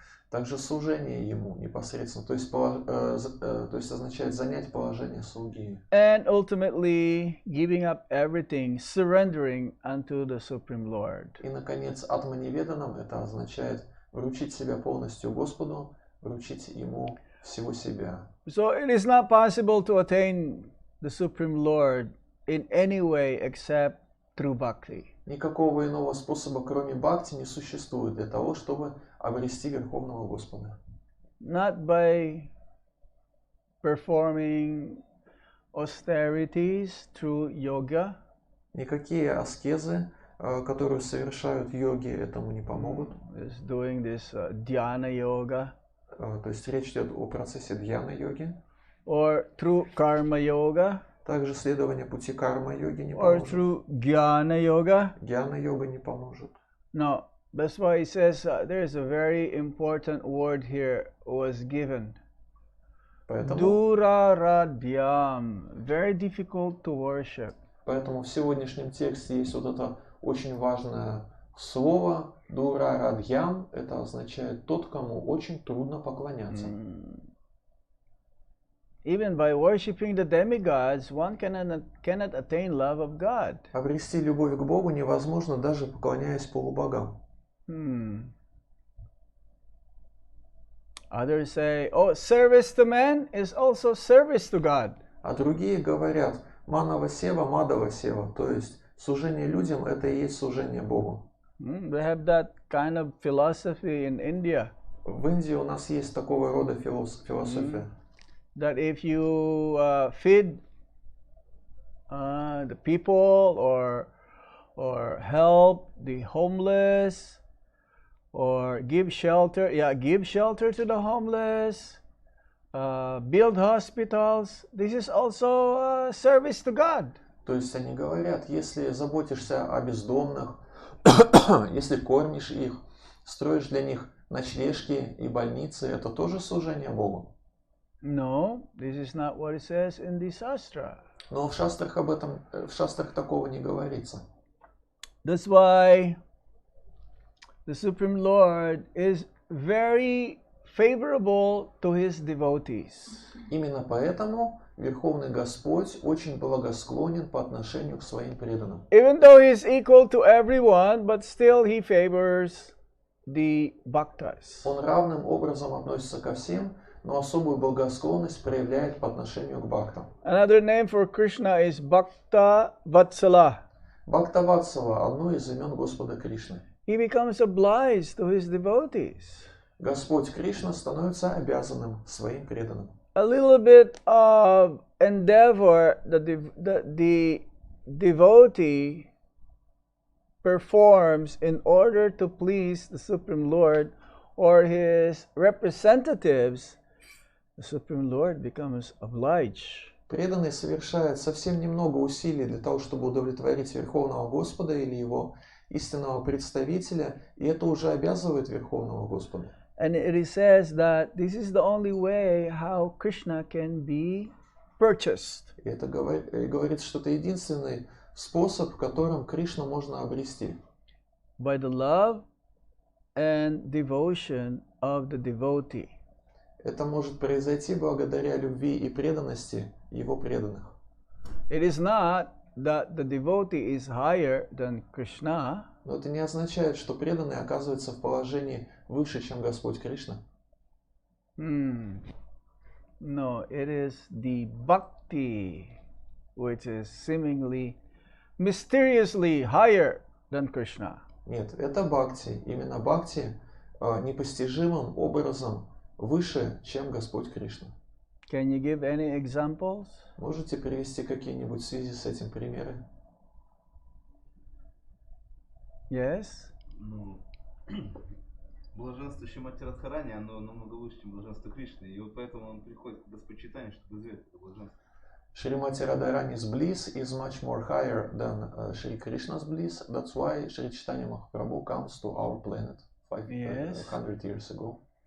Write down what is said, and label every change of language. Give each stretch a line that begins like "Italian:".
Russian: Также служение Ему непосредственно, то есть означает занять положение слуги.
English: And ultimately giving up everything, surrendering unto the Supreme Lord.
Russian: И, наконец, атманиведанам это означает вручить себя полностью Господу, вручить Ему всего себя.
English: So it is not possible to attain the Supreme Lord in any way except through bhakti.
Russian: Никакого иного способа, кроме бхакти, не существует для того, чтобы обрести Верховного Господа.
English: Not by performing austerities through yoga.
Russian: Никакие аскезы, которые совершают йоги, этому не помогут.
English: Is doing this dhyana yoga.
Russian: То есть речь идет о процессе дьяна-йоги.
English: Or through karma yoga.
Russian: Также следование пути карма-йоги не
English: or
Russian: поможет.
English: through Jnana Yoga.
Russian: Гьяна-йога не поможет.
English: No, that's why he says there is a very important word here was given.
Russian: Поэтому,
English: Duraradhyam, very difficult to worship.
Russian: поэтому в сегодняшнем тексте есть вот это очень важное слово дура-радхьям. Это означает тот, кому очень трудно поклоняться.
English: Even by worshipping the demigods, one cannot attain love of God.
Russian: Обрести любовь к Богу невозможно, даже поклоняясь полубогам.
English: Others say, oh, service to men is also service to God.
Russian: А другие говорят, манава-сева, мадава-сева, то есть служение людям – это и есть служение Богу.
English: They have that kind of philosophy in India.
Russian: В Индии у нас есть такого рода философия.
English: That if you feed the people or help the homeless or give shelter to the homeless, build hospitals, this is also service to God.
Russian: То есть они говорят, если заботишься о бездомных, если кормишь их, строишь для них ночлежки и больницы, это тоже служение Богу.
English: No, this is not what it says in the Shastra.
Russian: Но в шастрах об этом, в шастрах такого не говорится.
English: That's why the Supreme Lord is very favorable to his devotees.
Russian: Именно поэтому Верховный Господь очень благосклонен по отношению к своим преданным.
English: Even though he is equal to everyone, but still he favors the bhaktas.
Russian: Он равным образом относится ко всем, но особую благосклонность проявляет по отношению к бхактам.
English: Another name for Krishna is Bhakta Vatsala.
Russian: Бхактаватсала – одно из имен Господа Кришны.
English: He becomes obliged to his devotees.
Russian: Господь Кришна становится обязанным своим преданным.
English: A little bit of endeavor that the devotee performs in order to please the Supreme Lord or his representatives, the Supreme Lord becomes obliged.
Russian: Преданный совершает совсем немного усилий для того, чтобы удовлетворить Верховного Господа или его истинного представителя, и это уже обязывает Верховного Господа.
English: And it says that this is the only way how Krishna can be purchased.
Russian: И это говорится, что это единственный способ, которым Кришну можно обрести.
English: By the love and devotion of the devotee.
Russian: Это может произойти благодаря любви и преданности его преданных.
English: It is not that the devotee is higher than Krishna.
Russian: Но это не означает, что преданный оказывается в положении выше, чем Господь Кришна.
English: No, it is the bhakti which is seemingly mysteriously higher than Krishna.
Russian: Нет, это бхакти. Именно бхакти непостижимым образом выше, чем Господь Кришна.
English: Can you give any examples?
Russian: Можете привести какие-нибудь в связи с этим примеры?
English: Yes?
Russian: Ну, блаженство Шримати Радхарани, оно намного выше, чем блаженство Кришны. И вот поэтому он приходит к господчитанию, чтобы изведать это блаженство.
English: Shrimati Radharani's bliss is much more higher than Shri Krishna's bliss. That's why Shri Chaitanya Mahaprabhu comes to our planet 500 years ago.